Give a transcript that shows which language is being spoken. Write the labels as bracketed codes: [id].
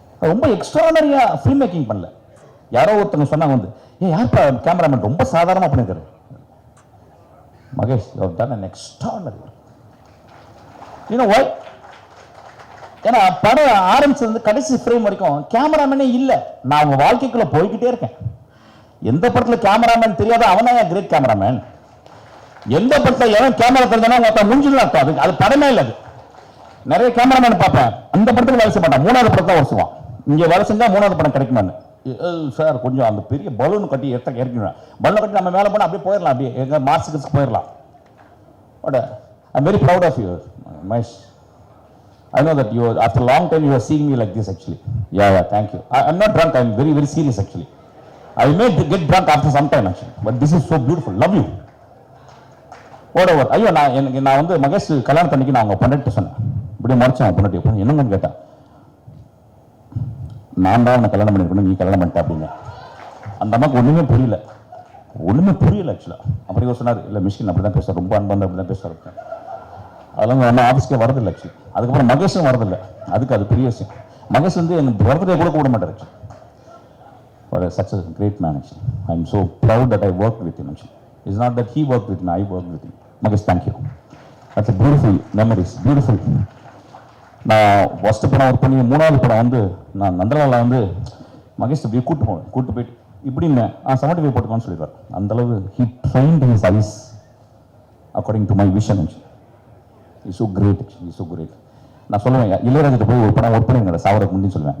[ta] ரொம்ப எக்ஸ்ட்ரானரியா film making பண்ணல. யாரோ ஒருத்தங்க சொன்னாங்க வந்து, யாருப்பா கேமராமேன் ரொம்ப சாதாரணமாக பண்ணிருக்காரு. [en] Mahesh, you have done an extraordinary. You know why? [ta] ஏன்னா படம் ஆரம்பிச்சது கடைசி ஃப்ரேம் வரைக்கும் கேமராமேனே இல்லை. நான் அவங்க வாழ்க்கைக்குள்ள போய்கிட்டே இருக்கேன். எந்த படத்துல கேமராமேன் தெரியாத அவனா கிரேட் கேமராமேன். எந்த படத்துல எவன் கேமரா தெரிஞ்சனா மொத்தம் முடிஞ்சுன்னு அர்த்தம். அது படமே இல்லை. அது நிறைய கேமராமேன் பார்ப்பேன், அந்த படத்துக்கு வேலை செய்ய மாட்டான், 3வது படத்தை தான் வருஷம். இங்க வேலை செஞ்சா 3வது படம் கிடைக்குமான்னு. சார் கொஞ்சம் அந்த பெரிய பலூன் கட்டி இறக்கணும். பலூன் கட்டி நம்ம மேலே போனால் அப்படியே போயிடலாம், அப்படியே எங்க மார்க்ஸுக்கு போயிடலாம். [en] But I am very proud of you Mahesh. I know that you after a long time you are seeing me like this actually. Yeah, thank you. I'm not drunk, I'm very serious actually. I may get drunk after some time actually, but this is so beautiful. Love you. Whatever. [ta] ஐயோ நான் வந்து மகேஷ் கல்யாணத்தன்னைக்கு நான் அவங்க பொண்டாட்டி சொன்னேன். இப்படியே மறைச்சேன் பொண்டாட்டி. என்னங்கன்னு கேட்டேன். நான் தான் அவனை கல்யாணம் பண்ணிருக்கணும், நீ கல்யாணம் பண்ணிட்ட அப்படின்னு. அந்த அம்மாவுக்கு ஒண்ணுமே புரியல ஆக்சுவலா. அப்புறம் இவர் சொன்னார், இல்லை மிஷின் அப்படி தான் பேசுவார், ரொம்ப அன்பாக அப்படி தான் பேசுவார். அதெல்லாம் நம்ம ஆஃபீஸ்க்கே வரதில்லை ஆக்சுவலி. அதுக்கப்புறம் மகேஷும் வரதில்லை. அது பெரிய விஷயம். மகேஷ் வந்து எனக்கு பர்த்டே கூட கூட மாட்டார் actually. [en] Such a great man actually. I'm so proud that I worked with him actually. It's not that he worked with me, I worked with him. Magesh, thank you. That's a beautiful memories, beautiful. [ta] நான் first படம் work பண்ணி 3வது படம் வந்து நான் நந்தலாவில் வந்து மகேஷ் அப்படியே கூட்டு போயிட்டு இப்படின்னு 75 போட்டுக்கோன்னு சொல்லிடுவார். அந்தளவு [en] He trained his eyes according to my vision. Is so great, is so great. [ta] நான் சொல்லுவேன், இளையராஜிட்ட போய் ஒரு படம் ஒர்க் பண்ணிருங்க சாவரக்கு முன்னாடி சொல்லுவேன்.